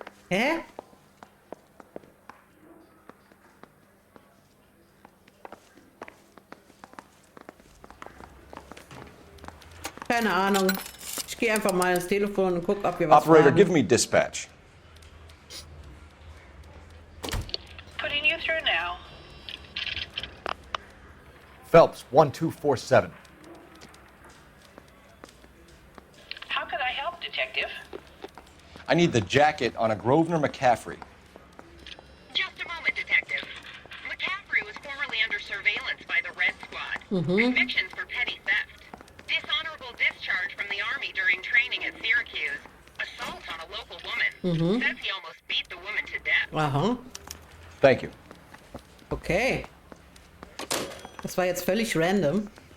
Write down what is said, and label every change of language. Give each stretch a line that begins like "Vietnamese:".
German: Hä? Keine Ahnung. Ich gehe einfach mal ins Telefon und guck, ob wir was
English: Operator,
German: haben.
English: give me dispatch. Putting you through now. Phelps, 1247. How could I help, Detective? I need the jacket on a Grosvenor McCaffrey. Just a moment, Detective. McCaffrey was formerly under surveillance by the Red Squad. Mhm. Convictions for petty theft. Dishonorable discharge from the Army during training at Syracuse. Assault on a local woman. Mhm. Says he almost beat the woman to death. Aha. Thank you.
German: Okay. Das war jetzt völlig random.